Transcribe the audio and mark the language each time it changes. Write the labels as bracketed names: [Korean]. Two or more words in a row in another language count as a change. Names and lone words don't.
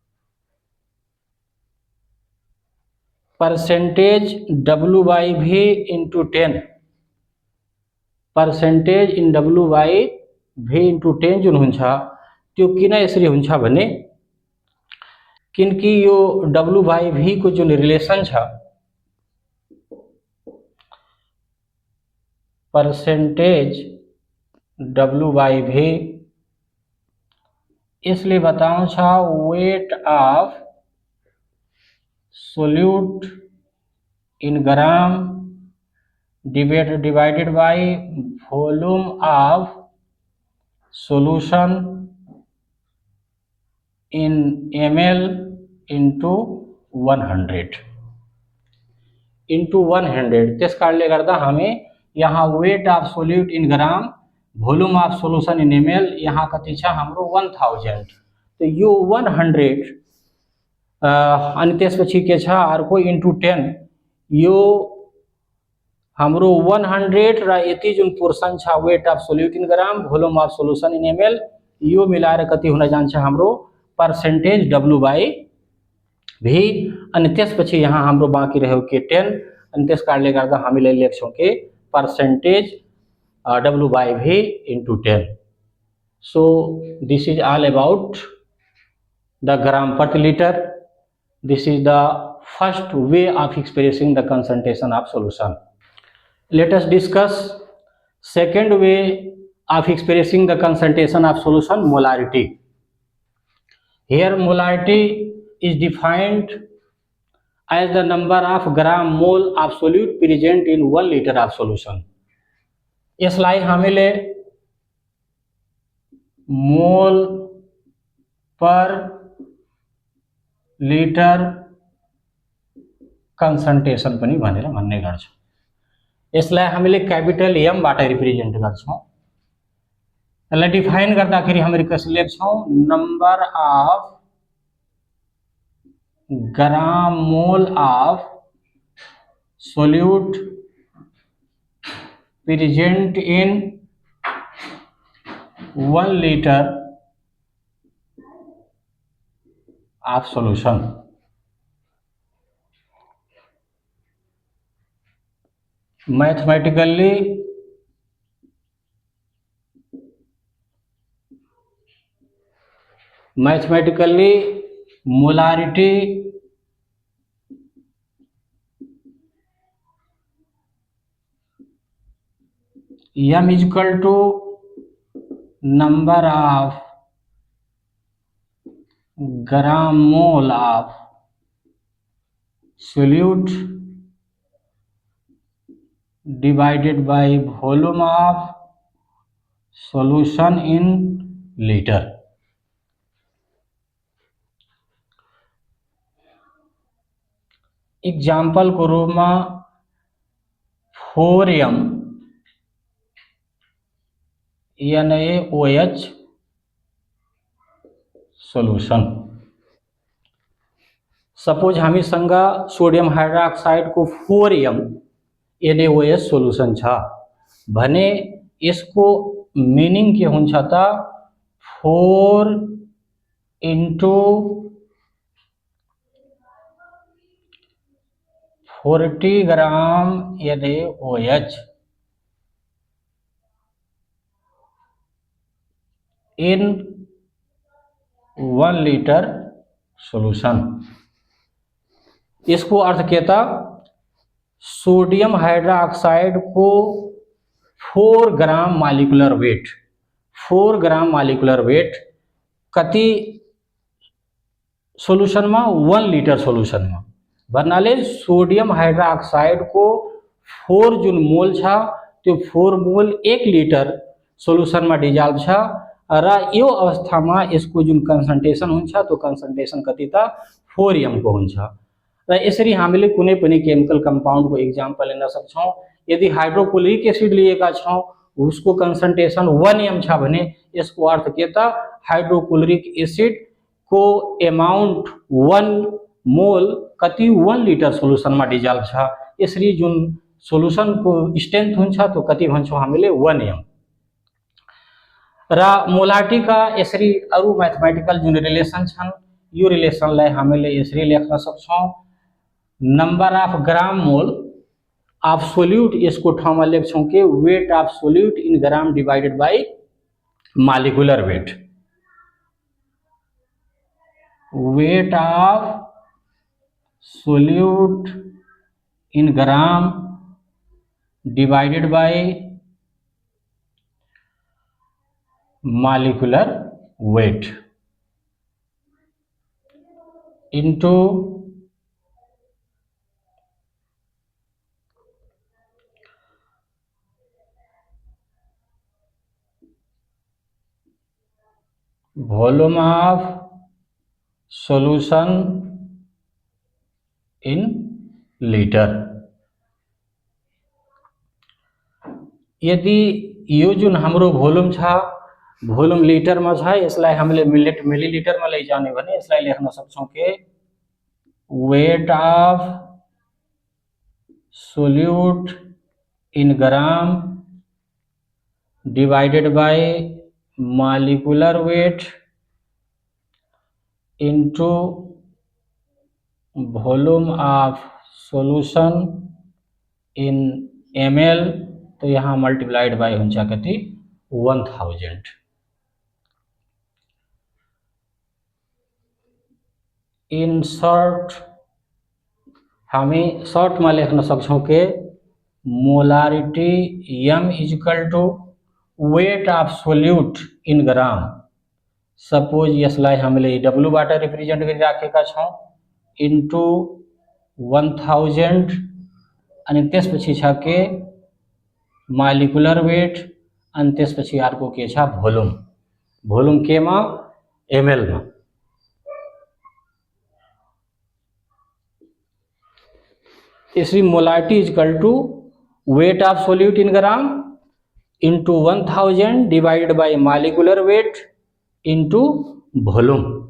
[English] percentage W by V into 10, percentage in W by V into 10 [Nepali] जुन हुन्छ त्यो किन यसरी हुन्छ भने किनकि यो [English] W by V [Nepali] को जुन रिलेसन छ [English] percentage W by V [Nepali] इसलिए बताउँछ [English] weight of solute in gram divided by volume of solution in ml into 100 into 100। [Nepali] त्यस कारणले गर्दा हमें यहाँ [English] weight of solute in gram volume of solution in ml [Nepali] यहाँ कति छ हाम्रो 1000। तो यो 100 अनि त्यसपछि के छ अर्को [English] into 10 [Nepali] यो हाम्रो 100 र यति जुन पोर्सन छ [English] weight of solute in gram volume of solution in ml [Nepali] यो मिलाएर कति हुन जान्छ हाम्रो [English] percentage W by V [Nepali] अनि त्यसपछि यहाँ हाम्रो बाँकी रह्यो के 10 अनि त्यस कारणले गर्दा हामीले लेख्छौँ के [English] percentage W by V into 10. So this is all about the gram प्रति liter। This is the first way of expressing the concentration of solution. Let us discuss second way of expressing the concentration of solution, molarity. Here molarity is defined as the number of gram mole of solute present in 1 liter of solution. [Nepali] यसलाई हामीले [English] mole per liter concentration [Nepali] पनि भनेर भन्ने गर्छौं। यसलाई हामीले [English] capital M [Nepali] बाट रिप्रेजेन्ट गर्छौं। यसलाई डिफाइन गर्दाखेरि हामीले कसरी लेख्छौं [English] number of gram mole of solute present in 1 liter of solution। Mathematically molarity m is equal to number of gram mole of solute divided by volume of solution in liter. [Nepali] एग्जाम्पल को रूप में 4m NaOH सोल्यूशन। सपोज हमी संगा सोडियम हाइड्रोक्साइड को 4m NaOH सोल्यूशन छ भने इसको मीनिंग के हुन्छ त 4 into [English] 40 gram NaOH in 1 liter solution. [Nepali] इसको अर्थ कहता सोडियम हाइड्रोक्साइड को [English] 4 gram molecular weight, 4 gram molecular [Nepali] वेट कति सोल्यूशन में 1 लीटर सोल्यूशन में भन्नाले सोडियम हाइड्रोक्साइड को 4 जुन मोल छ त्यो 4 मोल 1 लीटर सोल्यूशन में डिजल्भ छ र यो अवस्था में इसको जुन कंसंट्रेशन हुन्छ त्यो कंसंट्रेशन कति त 4m को हुन्छ। र यसरी हामीले कुनै पनि [English] chemical compound [Nepali] को एग्जाम्पल लिन सक्छौं। यदि [English] hydrochloric acid [Nepali] लिएका छौं उसको कंसंट्रेशन 1m छ भने यसको अर्थ के त [English] hydrochloric acid [Nepali] को अमाउंट 1 मोल कति 1 लीटर सोल्यूशन में डिजल्भ छ। यसरी जुन सोल्यूशन को स्ट्रेंथ हुन्छ त्यो कति भन्छौं हामीले 1m। र मोलारिटी का यसरी अरु मैथमेटिकल जुन रिलेसन छन् यो रिलेसनलाई हामीले यसरी लेख्न सक्छौं [English] number of gram mole of solute [Nepali] यसको ठाउँमा लेख्छौं के [English] weight of solute in gram divided by molecular weight. weight of solute in gram divided by molecular weight into volume of solution in liter। [Nepali] यदि यो जुन हाम्रो भोल्युम छ भोल्युम लिटर में छ यसलाई हामीले मिलीलिटर में लैजाने भने यसलाई लेख्न सक्छौं के [English] weight of solute in gram divided by molecular weight into volume of solution in ml. [Nepali] तो यहाँ [English] multiplied by [Nepali] हुन्छ कति 1000। [English] In short [Nepali] हामी शॉर्ट में लेख्न सक्छौं के [English] molarity m is equal to weight of solute in gram. [Nepali] सपोज यसलाई हामीले w बाट रिप्रेजेंट गरिराखेका छौं इन्टु 1000 अनि त्यसपछि छ के [English] molecular weight [Nepali] अनि त्यसपछि अर्को के छ भोल्युम। भोल्युम के मा ml मा। [English] इसरी molarity is equal to weight of solute in gram into 1000 divided by molecular weight into volume.